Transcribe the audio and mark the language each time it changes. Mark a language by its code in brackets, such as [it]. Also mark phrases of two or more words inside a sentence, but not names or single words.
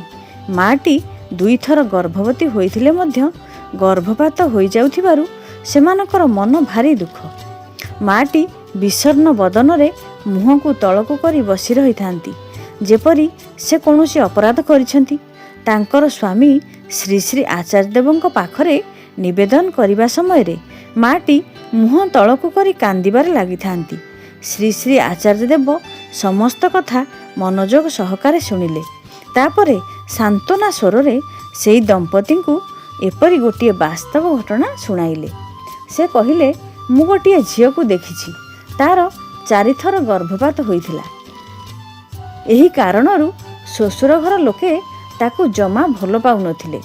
[or] ମାଟି 2 ଥର ଗର୍ଭବତୀ ହୋଇଥିଲେ ମଧ୍ୟ ଗର୍ଭପାତ ହୋଇ ଯାଉଥିବାରୁ ସେମାନଙ୍କର ମନ ଭାରି ଦୁଃଖ। ମାଟି ବିଷର୍ଣ୍ଣ ବଦନ ରେ ମୁହଁ କୁ ତଳକୁ କରି ବସି ରହି ଥାନ୍ତି, ଯେପରି ସେ କୌଣସି ଅପରାଧ କରିଛନ୍ତି। ତାଙ୍କର ସ୍ୱାମୀ ଶ୍ରୀ ଶ୍ରୀ ଆଚାର୍ଯ୍ୟ ଦେବଙ୍କ ପାଖରେ ନିବେଦନ କରିବା ସମୟ ରେ ମାଟି ମୁହଁ ତଳକୁ କରି କାନ୍ଦିବାର ଲାଗି ଥାନ୍ତି। ଶ୍ରୀ ଶ୍ରୀ ଆଚାର୍ଯ୍ୟ ଦେବ ସମସ୍ତ କଥା ମନୋଯୋଗ ସହକାରେ ଶୁଣିଲେ। ତାପରେ ସାନ୍ତ୍ୱନା ସ୍ୱର ରେ ସେହି ଦମ୍ପତି କୁ ଏପରି ଗୋଟିଏ ବାସ୍ତବ ଘଟଣା ଶୁଣାଇଲେ। ସେ କହିଲେ, ମୁଁ ଗୋଟିଏ ଝିଅ କୁ ଦେଖିଛି, ତାର 4 ଥର ଗର୍ଭପାତ ହୋଇଥିଲା। ଏହି କାରଣରୁ ଶ୍ୱଶୁର ଘର ଲୋକେ ତାକୁ ଜମା ଭଲ ପାଉ ନଥିଲେ।